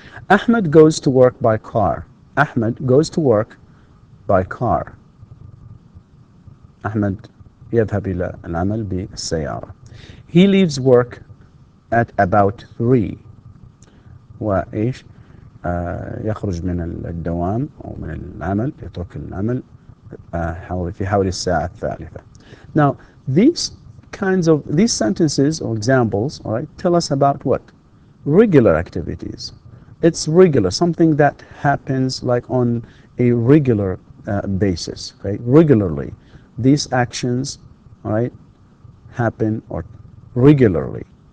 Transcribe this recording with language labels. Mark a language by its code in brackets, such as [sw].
[en] Ahmed goes to work by car. Ahmed goes to work by car. [ar] أحمد يذهب إلى العمل بالسيارة. [en] He leaves work at about 3. [ar] وإيش يخرج من الدوام أو من العمل، يترك العمل في حوالي الساعة الثالثة. [en] Now, these sentences or examples, all right, tell us about what? Regular activities. It's regular, something that happens like on a regular basis, okay? Regularly. These actions, all right, happen or regularly.